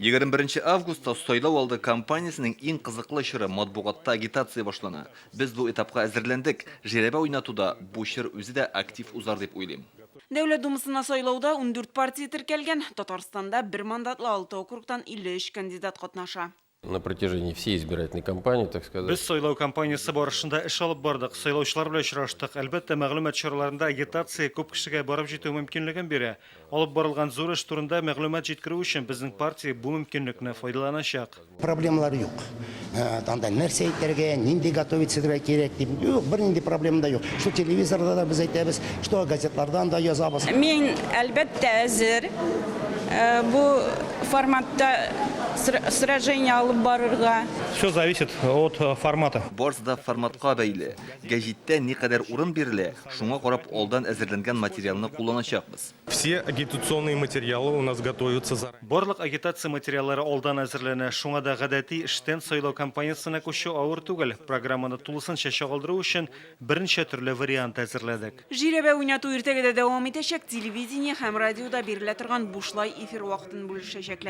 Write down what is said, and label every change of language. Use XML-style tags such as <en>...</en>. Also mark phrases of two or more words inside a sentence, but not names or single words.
<tt>21 августта сайлау алды кампаниясының иң кызыклы чоры матбугатта агитация башлана. Без бу этапка әзерләндек. Җәләбә уйнатуда бу чор үзе дә актив узар дип уйлыйм. Дәүләт думасына сайлауда 14 партия теркәлгән. Татарстанда 1 мандатлы 6 округтан 53 кандидат катнаша.</tt> <ru>На протяжении всей избирательной кампании, так сказать.</ru> <tt>Без сайлау кампаниясы барышында эш алып бардык, сайлаучылар белән очраштык. Әлбәттә, мәгълүмат чараларында агитация күп кешегә барып җитү мөмкинлеген бирә. Алып барылган зур эш турында мәгълүмат җиткерү өчен безнең партия бу мөмкинлекне файдаланачак. Проблемалар юк. Анда нәрсә әйтергә, нинди готовиться кирәк дип, юк, бернинди проблема да юк. Что телевизорда да без әйтәбез, что газетлардан да язабыз. Мин әлбәттә әзер бу форматта сражение алып барырга.</tt> <ru>Все зависит от формата.</ru> <tt>Барысы форматка бәйле. Гәҗиттә никадәр урын бирелә, шуңа карап алдан әзерләнгән материалны кулланачакбыз.</tt> <ru>Все агитационные материалы у нас готовятся заранее.</ru> <tt>Барлык агитация материаллары алдан әзерләнә. Шуңа да гадәти эштән сайлау кампаниясына күчү авыр түгел. Программаны тулысынча чагылдыру өчен берничә төрле вариант әзерләдек. Җирәбә уйнату иртәгәдә дәвам итәчәк. Телевидение һәм радиода бирелә торган бушлай эфир вакытын бүлешәчәкләр.</tt>